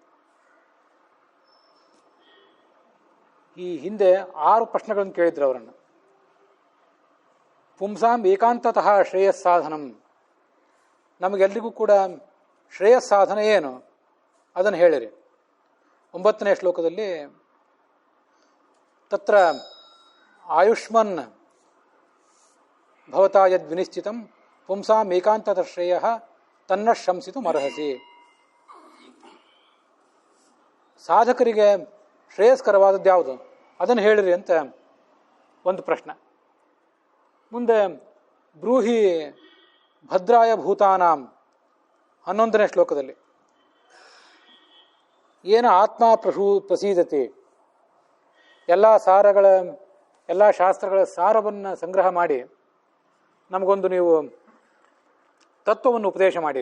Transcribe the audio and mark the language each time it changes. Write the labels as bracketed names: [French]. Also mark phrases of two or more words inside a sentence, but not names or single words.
[Kannada] ಈ ಹಿಂದೆ 6 ಪ್ರಶ್ನೆಗಳನ್ನು ಕೇಳಿದ್ರು ಅವರನ್ನು. [Sanskrit] ಪುಂಸಾಂ ಏಕಾಂತತಃ ಶ್ರೇಯಸ್ಸಾಧನಂ, [Kannada] ನಮಗೆಲ್ಲರಿಗೂ ಕೂಡ ಶ್ರೇಯಸ್ಸಾಧನ ಏನು ಅದನ್ನು ಹೇಳಿರಿ. 9ನೇ ಶ್ಲೋಕದಲ್ಲಿ [Sanskrit] ತತ್ರ ಆಯುಷ್ಮನ್ ಭವತಾ ಯದ್ ವಿನಿಶ್ಚಿತಂ ಪುಂಸಾಂ ಏಕಾಂತತಃ ಶ್ರೇಯಃ ತನ್ನ ಶಂಸಿತು ಮರ್ಹಸಿ. [Kannada] ಸಾಧಕರಿಗೆ ಶ್ರೇಯಸ್ಕರವಾದದ್ದು ಯಾವುದು ಅದನ್ನು ಹೇಳಿರಿ ಅಂತ ಒಂದು ಪ್ರಶ್ನೆ. ಮುಂದೆ [Sanskrit] ಬ್ರೂಹಿ ಭದ್ರಾಯ ಭೂತಾನಾಂ [Kannada] 11ನೇ ಶ್ಲೋಕದಲ್ಲಿ [Sanskrit] ಏನ ಆತ್ಮ ಪ್ರಸೀದತೆ, [Kannada] ಎಲ್ಲ ಶಾಸ್ತ್ರಗಳ ಸಾರವನ್ನು ಸಂಗ್ರಹ ಮಾಡಿ ನಮಗೊಂದು ನೀವು ತತ್ವವನ್ನು ಉಪದೇಶ ಮಾಡಿರಿ.